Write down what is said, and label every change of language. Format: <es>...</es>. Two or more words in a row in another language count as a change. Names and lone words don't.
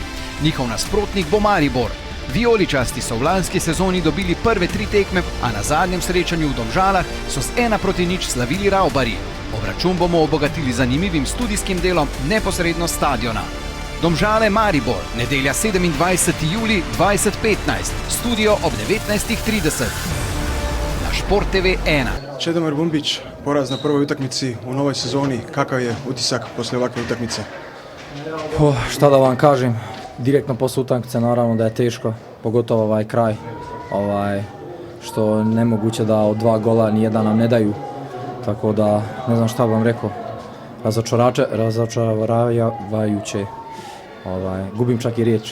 <sl>Njihov nasprotnik bo Maribor. Vijoličasti so v lanski sezoni dobili prve 3 tekme, a na zadnjem srečanju v Domžalah so s 1-0 slavili Ravbari. Obračun bomo obogatili zanimivim studijskim delom neposredno s stadiona. Domžale Maribor, nedelja 27. julij 2015, studio ob 19:30. Šport TV 1.</sl> <sr>Čedomir Bumbić, poraz na prvoj utakmici u novoj sezoni. Kakav je utisak poslije ovakve utakmice? Šta da vam kažem, direktno posle utakmice naravno da je teško, pogotovo ovaj kraj, što nemoguće da od 2 gola nijedan nam ne daju, tako da ne znam šta vam rekao, razočaravajuće, gubim čak i riječ.</sr>